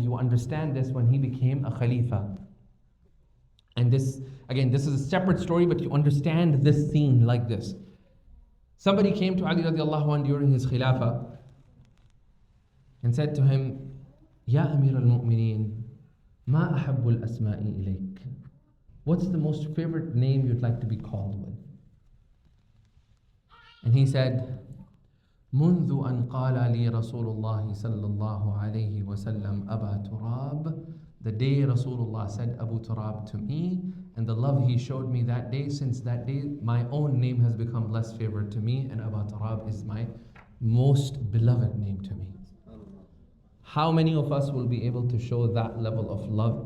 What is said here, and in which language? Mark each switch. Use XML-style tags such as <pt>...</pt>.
<en>You understand this when he became a Khalifa. And this, again, this is a separate story, but you understand this scene like this. Somebody came to Ali radiallahu anhu during his Khilafah and said to him,</en> <ar>Ya Amir al-Mu'mineen, ma ahabbu al-asma'i ilayk.</ar> <en>What's the most favorite name you'd like to be called with? And he said,</en> <ar>منذ أن قال لي رسول الله صلى الله عليه وسلم أبا تراب.</ar> <en>The day Rasulullah said Abu Turab to me, and the love he showed me that day, since that day my own name has become less favorite to me, and Abu Turab is my most beloved name to me. How many of us will be able to show that level of love?</en>